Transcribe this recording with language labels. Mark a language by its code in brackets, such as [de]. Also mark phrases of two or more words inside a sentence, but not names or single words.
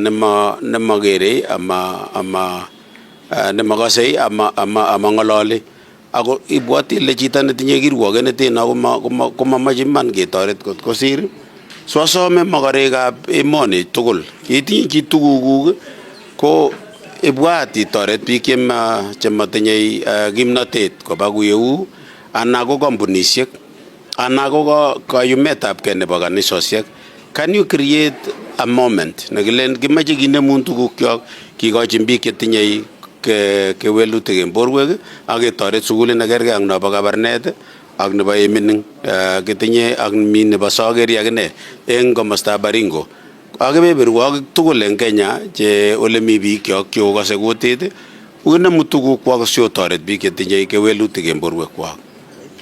[kln] nemokere ama nemakase ama ngololi ako ibwati ile chito netinye kirwoget neten komamache iman ketoret kot kosir so asome mokorekab emoni tugul itinye chi tugukuk ko ibwat itoret biik chematinye kimnotet koba kuyeu anan ko kampunisiek anan ko kayumetabkei nebo kanisosiek. [en] Can you create a moment [kln] nekilen kimache kinemun tugukyok kikochin biik chetinye kewelutik en borwek ak ketoret sugulit nekergei ak nebo kabarnet ak nebo emining kitinye ak mi nebo sokeri akine en komostab Baringo ak kebeberwogik tugul en Kenya che ole mi biikyok chekokose kutit kinemu tugukwak siotoret biik chetinye kewelutik en borwekwak.